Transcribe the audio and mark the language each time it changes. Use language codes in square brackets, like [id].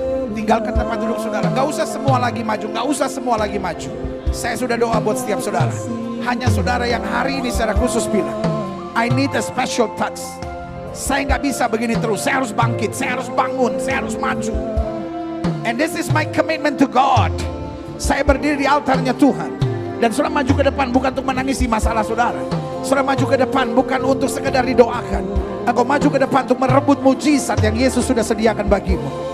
[id] Tinggalkan tempat duduk saudara. Gak usah semua lagi maju. Saya sudah doa buat setiap saudara. Hanya saudara yang hari ini secara khusus bilang, [en] I need a special touch. [id] Saya gak bisa begini terus. Saya harus bangkit, saya harus bangun, saya harus maju. [en] And this is my commitment to God. [id] Saya berdiri di altarnya Tuhan. Dan saudara maju ke depan bukan untuk menangisi masalah saudara. Saudara maju ke depan bukan untuk sekedar didoakan. Engkau maju ke depan untuk merebut mujizat yang Yesus sudah sediakan bagimu.